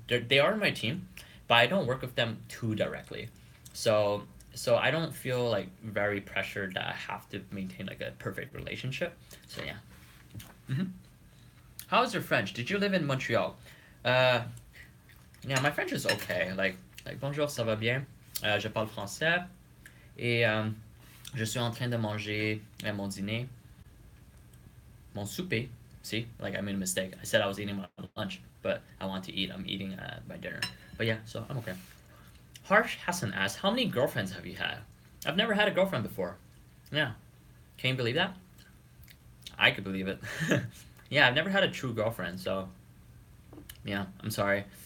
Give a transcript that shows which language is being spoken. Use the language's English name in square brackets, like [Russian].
[English] They are in my team, but I don't work with them too directly. So I don't feel like very pressured that I have to maintain like a perfect relationship. So yeah. hmm How's your French? Did you live in Montreal? Uh, yeah, my French is okay. Like [French] bonjour, ça va bien? Je parle français et je suis en train de manger mon dîner, mon souper. [English] See, like I made a mistake. I said I was eating my lunch, but I want to eat. I'm eating my dinner. But yeah, so I'm okay. Harsh Hassan asked, how many girlfriends have you had? I've never had a girlfriend before. Yeah. Can you believe that? I could believe it. Yeah, I've never had a true girlfriend, so yeah, I'm sorry.